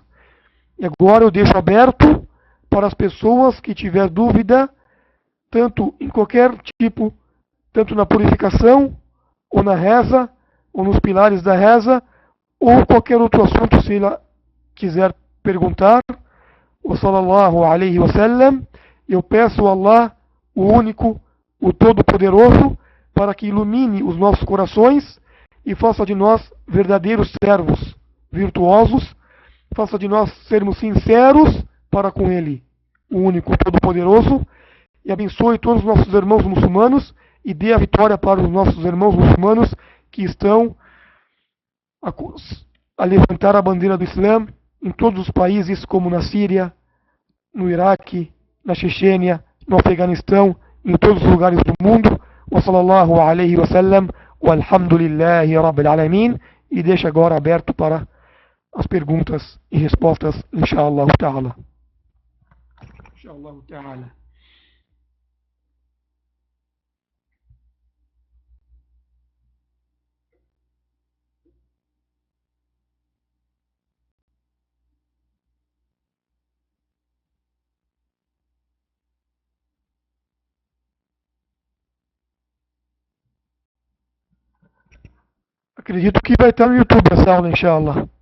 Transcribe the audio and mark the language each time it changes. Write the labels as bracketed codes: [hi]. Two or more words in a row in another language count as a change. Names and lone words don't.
[pt] E agora eu deixo aberto para as pessoas que tiver dúvida, tanto em qualquer tipo, tanto na purificação, ou na reza, ou nos pilares da reza, ou qualquer outro assunto, se ela quiser perguntar. [ar] O صلى الله عليه وسلم, [pt] eu peço a Allah, o único, o todo-poderoso, para que ilumine os nossos corações e faça de nós verdadeiros servos virtuosos, faça de nós sermos sinceros para com Ele, o único, todo-poderoso, e abençoe todos os nossos irmãos muçulmanos e dê a vitória para os nossos irmãos muçulmanos que estão a levantar a bandeira do Islã em todos os países, como na Síria, no Iraque, na Chechênia, no Afeganistão, em todos os lugares do mundo. [ar] وصلى الله عليه وسلم، والحمد لله رب العالمين. [pt] E deixa agora aberto para as perguntas e respostas, [ar] إن شاء الله تعالى. إن شاء الله تعالى. [pt] Acredito que vai estar no YouTube essa aula, inshallah.